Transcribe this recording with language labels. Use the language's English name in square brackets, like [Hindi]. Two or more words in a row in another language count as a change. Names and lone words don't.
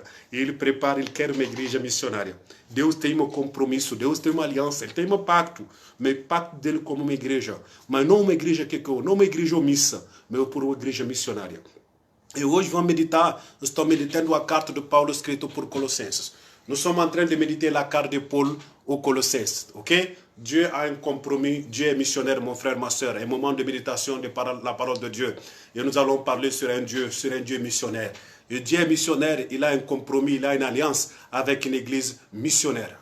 [Portuguese] Ele prepara, Ele quer uma igreja missionária. Deus tem um compromisso, Deus tem uma aliança, Ele tem um pacto. Mas o pacto dele como uma igreja. Mas não uma igreja não uma igreja omissa, mas por uma igreja missionária. E hoje vamos meditar, estou meditando a carta de Paulo escrita por Colossenses. [French] Nous sommes en train de méditer la carte de Paul aux Colossenses, ok? Dieu a un compromis, Dieu est missionnaire, mon frère, ma soeur. Un moment de méditation de la parole de Dieu. Et nous allons parler sur un Dieu missionnaire. Et Dieu est missionnaire, il a un compromis, il a une alliance avec une église missionnaire.